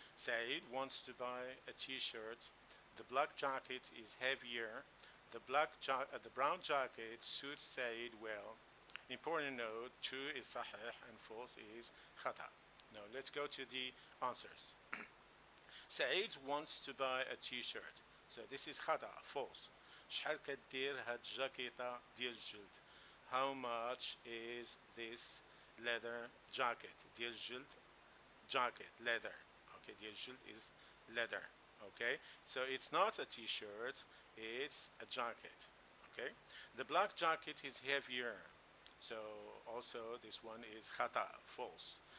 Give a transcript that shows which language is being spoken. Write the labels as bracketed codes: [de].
[en] Said wants to buy a t-shirt. The black jacket is heavier. The brown jacket suits Said well. Important note, true is sahih and false is khata. Now let's go to the answers. Said wants to buy a t-shirt. So this is khata, false. [ar] شحال كدير هاد الجاكيطة ديال الجلد. [en] How much is this leather jacket? [ar] ديال الجلد [en] jacket, leather. Okay, ديال الجلد is leather. Okay, so it's not a t-shirt, it's a jacket. Okay, the black jacket is heavier. So also this one is khata, false.